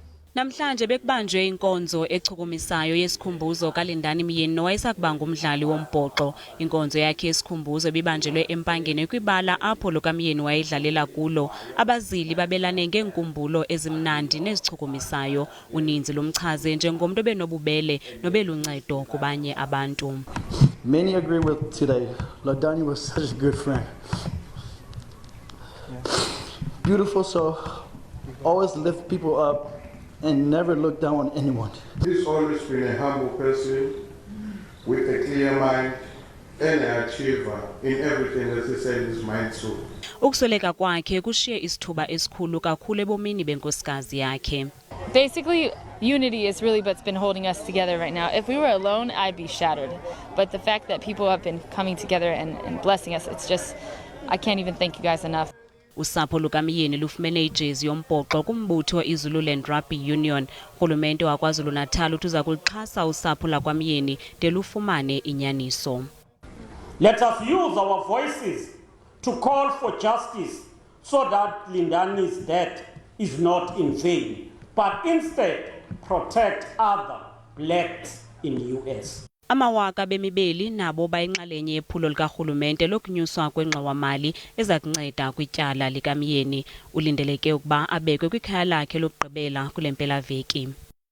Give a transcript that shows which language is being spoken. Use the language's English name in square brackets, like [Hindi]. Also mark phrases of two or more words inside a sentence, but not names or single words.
[Xhosa] Namhlanje bekubanjwe inkonzo echukumisayo yesikhumbuzo kaLindani Myeni nowayesakuba ngumdlali wombhoxo. Inkonzo yakhe yesikhumbuzo ebibanjelwe eMpangeni kwibala apho lo kaMyeni wayedlalela kulo. Abazili babelane ngeenkumbulo ezimnandi nezichukumisayo. Uninzi lomchaze njengomuntu obenobubele nobeluncedo kubanye abantu. [English] Many agree with today. Lindani was such a good friend. Beautiful soul, always lift people up and never look down on anyone. He's always been a humble person with a clear mind and an achiever in everything that he set his mind to. [Xhosa] Ukusweleka kwakhe kushiye isithuba esikhulu kakhulu ebomini benkosikazi yakhe. [English] Basically, unity is really what's been holding us together right now. If we were alone, I'd be shattered. But the fact that people have been coming together and blessing us, it's just, I can't even thank you guys enough. [Xhosa] Usapho lukaMyeni lufumene ijezi yombhoxo kumbutho iZululand Rugby Union. Urhulumente waKwaZulu-Natal uza kulixhasa usapho lakwaMyeni de lufumane inyaniso. [English] Let us use our voices to call for justice so that Lindani's death is not in vain, but instead protect other blacks in the US. [Xhosa] Amawaka bemibeli nabo bayinxalenye yephulo likarhulumente lokunyuswa kwengxowa-mali ezakunceda kwityala likaMyeni. Ulindeleke ukuba abekwe kwikhaya lakhe lokugqibela kule mpelaveki.